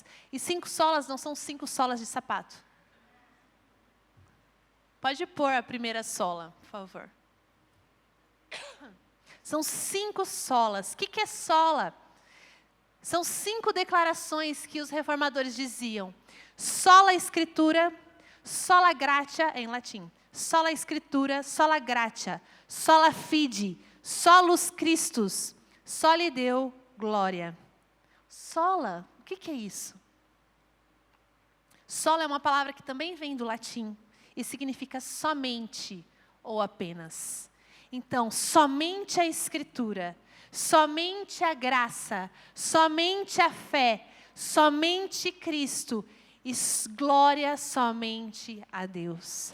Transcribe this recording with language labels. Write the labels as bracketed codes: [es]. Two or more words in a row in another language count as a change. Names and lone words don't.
[pt] E 5 solas não são 5 solas de sapato. Pode pôr a primeira sola, por favor. São 5 solas. O que é sola? São 5 declarações que os reformadores diziam. [la] Sola Escritura, sola gratia, [pt] em latim. [la] Sola Escritura, sola gratia, sola fide, solus Christus, soli Deo gloria. [pt] Sola, o que é isso? Sola é uma palavra que também vem do latim e significa somente ou apenas. Então, somente a Escritura, somente a graça, somente a fé, somente Cristo e glória somente a Deus.